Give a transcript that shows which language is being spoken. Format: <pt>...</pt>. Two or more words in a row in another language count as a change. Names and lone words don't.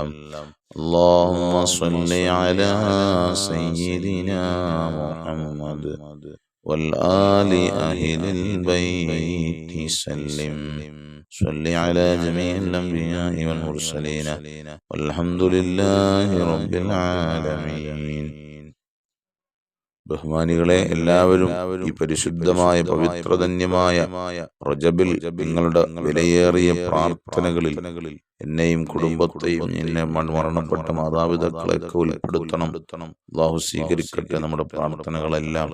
<ar>اللهم صل على سيدنا محمد والآل أهل البيت سلم. صل على جميع الأنبياء والمرسلين والحمد لله رب العالمين.</ar> <ml>ബഹുമാനികളെ, എല്ലാവരും ഈ പരിശുദ്ധമായ പവിത്രധന്യമായ റജബിൽ നിങ്ങളുടെ വിലയേറിയ പ്രാർത്ഥനകളിൽ എന്നെയും കുടുംബത്തെയും എന്നെ മരണപ്പെട്ട മാതാപിതാക്കളെയൊക്കെ ഉൾപ്പെടുത്തണം. അല്ലാഹു സ്വീകരിക്കട്ടെ നമ്മുടെ പ്രാർത്ഥനകളെല്ലാം.</ml>